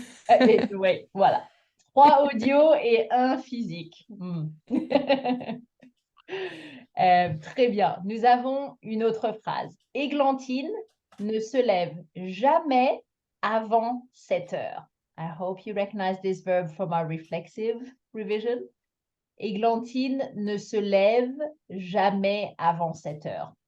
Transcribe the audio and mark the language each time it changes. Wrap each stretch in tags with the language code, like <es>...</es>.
<fr>Oui, voilà. 3 audio et 1 physique. Très bien. Nous avons une autre phrase. Églantine ne se lève jamais avant 7 heures.</fr> <en>I hope you recognize this verb from our reflexive revision.</en> <fr>Églantine ne se lève jamais avant 7 heures.</fr>